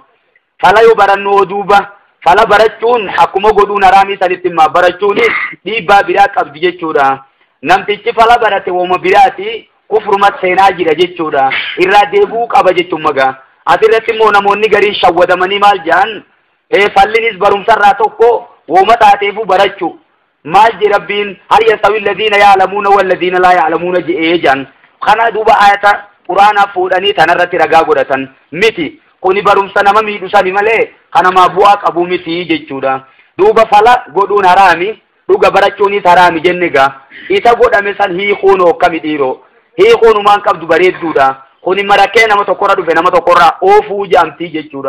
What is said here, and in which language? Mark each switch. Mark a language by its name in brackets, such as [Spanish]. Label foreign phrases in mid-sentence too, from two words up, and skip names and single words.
[Oromo] Fala yoo barannu duuba fala barachuun akkuma godhuun haraamii sanitti immoo barachuun dhiibbaa biraa qabdi jechuudha. Namtichi fala barate wooma biraati kufrumat seenaa jira jechuudha. Irraa deebuu qaba jechuun magaa. Asirratti immoo namoonni gariin shawwadamanii maal jedhan fallinis barumsarraa tokko wooma taateefuu barachuu. maal je rabbiin [Arabic] هل يستوي الذين يعلمون والذين لا يعلمون [Oromo] je jan kana duba ayata qur'ana fuudhanii tanarratti ragaa godhatan miti kuni barumsa nama miidhusani malee kana ma bu'aa qabu miti jechuudha. Duba fala godhuun haraami dhuga barachuunis haraami jennega isa godhame san hiikuun akkami dhiiroo hiikuunumaan qabdu bareedduudha. Kuni marakee nama tokkorra dhufe nama tokkorra oofuu jaamtii jechuudha.